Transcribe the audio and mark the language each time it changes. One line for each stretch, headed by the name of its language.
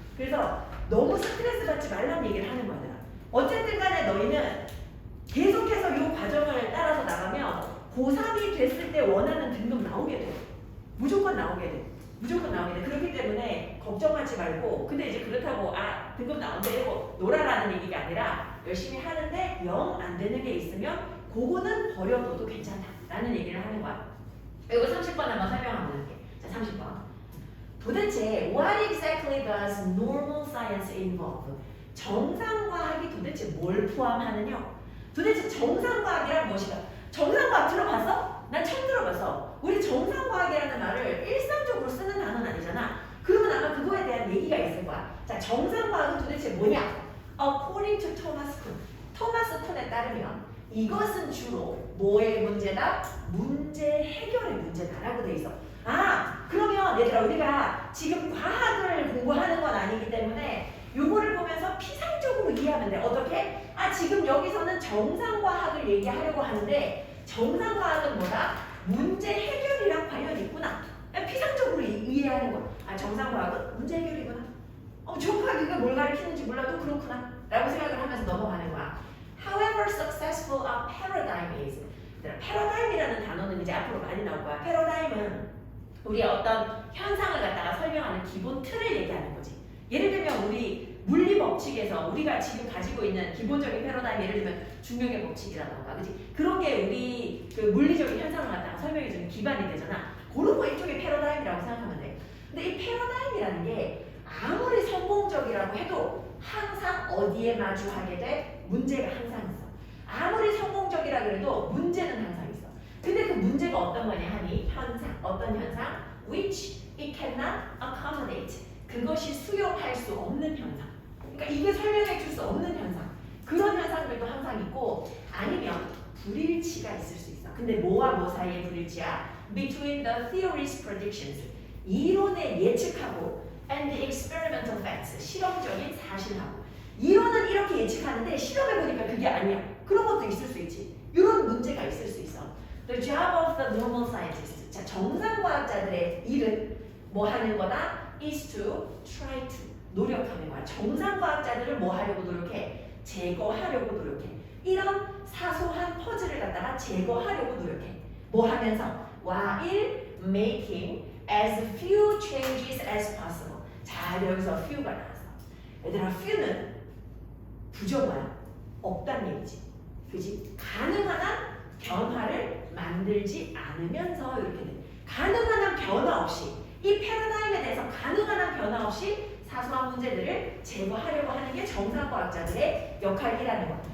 Korean: 그래서 너무 스트레스 받지 말라는 얘기를 하는 거야. 어쨌든 간에 너희는 계속해서 이 과정을 따라서 나가면 고3이 됐을 때 원하는 등급 나오게 돼. 무조건 나오게 돼. 무조건 나오게 돼. 그렇기 때문에 걱정하지 말고, 근데 이제 그렇다고 등급 나온다고 놀아라는 얘기가 아니라 열심히 하는데 영 안 되는 게 있으면 그거는 버려둬도 괜찮다 라는 얘기를 하는 거야. 이거 30번 한번 설명하면 볼게. 자, 30번. 도대체
English: what exactly does normal science involve?
Korean: 정상과학이 도대체 뭘 포함하느냐? 도대체 정상과학이란 무엇인가? 정상과학 들어봤어? 난 처음 들어봤어. 우리 정상과학이라는 말을 일상적으로 쓰는 단어는 아니잖아. 그러면 아마 그거에 대한 얘기가 있을 거야. 자, 정상과학은 도대체 뭐냐?
English: According to Thomas Kuhn.
Korean: 토마스 쿤에 따르면 이것은 주로 뭐의 문제다? 문제 해결의 문제다라고 돼 있어. 그러면 얘들아, 우리가 지금 과학을 공부하는 건 아니기 때문에 요거를 보면서 피상적으로 이해하면 돼. 어떻게? 지금 여기서는 정상과학을 얘기하려고 하는데 정상과학은 뭐다? 문제 해결이랑 관련이 있구나. 피상적으로 이해하는 거야. 정상과학은 문제 해결이구나. 정확하게 뭘 가르치는지 몰라도 그렇구나 라고 생각을 하면서 넘어가는 거야.
English: However successful a paradigm is.
Korean: paradigm이라는 단어는 이제 앞으로 많이 나올 거야. paradigm은 우리 어떤 현상을 갖다가 설명하는 기본 틀을 얘기하는 거지. 예를 들면 우리 물리 법칙에서 우리가 지금 가지고 있는 기본적인 패러다임, 예를 들면 중력의 법칙이라던가, 그치? 그런 게 우리 그 물리적인 현상을 갖다가 설명해주는 기반이 되잖아. 그런 거 일종의 패러다임이라고 생각하면 돼. 근데 이 패러다임이라는 게 아무리 성공적이라고 해도 항상 어디에 마주하게 돼? 문제가 항상 있어. 아무리 성공적이라 그래도 문제는 항상 있어. 근데 그 문제가 어떤 거냐 하니, 현상, 어떤 현상?
English: Which it cannot accommodate.
Korean: 그것이 수용할 수 없는 현상. 그러니까 이게 설명해 줄 수 없는 현상. 그런 현상들도 항상 있고, 아니면 불일치가 있을 수 있어. 근데 뭐와 뭐 사이의 불일치야?
English: Between the theory's predictions.
Korean: 이론의 예측하고
English: and the experimental facts.
Korean: 실험적인 사실하고. 이론은 이렇게 예측하는데 실험해 보니까 그게 아니야. 그런 것도 있을 수 있지. 이런 문제가 있을 수 있어.
English: The job of the normal scientist.
Korean: 자, 정상과학자들의 일은 뭐 하는 거다?
English: is to try to.
Korean: 노력하는 거야. 정상과학자들을 뭐 하려고 노력해? 제거하려고 노력해. 이런 사소한 퍼즐을 갖다가 제거하려고 노력해. 뭐 하면서?
English: while making as few changes as possible.
Korean: 자, 여기서 few가 나왔어. 얘들아, few는 부정어야. 없다는 얘기지. 그지? 가능한 한 변화를 만들지 않으면서 이렇게 돼. 가능한 한 변화 없이, 이 패러다임에 대해서 가능한 한 변화 없이 사소한 문제들을 제거하려고 하는 게 정상과학자들의 역할이라는 거.